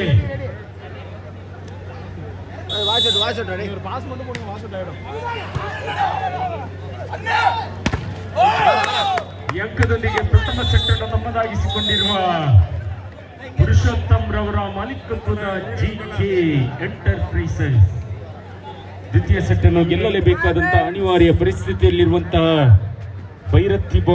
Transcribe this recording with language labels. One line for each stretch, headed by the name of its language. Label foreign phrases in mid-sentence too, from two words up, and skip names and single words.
Tamil: வாஷ் ரெடி ஒரு பாஸ் மட்டும் போடுங்க வாஷ் ஆயிடும்.
Kannada: ಈ ಅಂಕದೊಂದಿಗೆ ಪ್ರಥಮ ಸೆಟ್ ಅನ್ನು ತಮ್ಮದಾಗಿಸಿಕೊಂಡಿರುವ ಪುರುಷೋತ್ತಮ್ ರವರ ಮಾಲೀಕತ್ವದ GK ಎಂಟರ್ಪ್ರೈಸಸ್ ದ್ವಿತೀಯ ಸೆಟ್ ಅನ್ನು ಗೆಲ್ಲಲೇಬೇಕಾದಂತಹ ಅನಿವಾರ್ಯ ಪರಿಸ್ಥಿತಿಯಲ್ಲಿರುವಂತಹ ಭೈರತಿ ಬಾಯ್ಸ್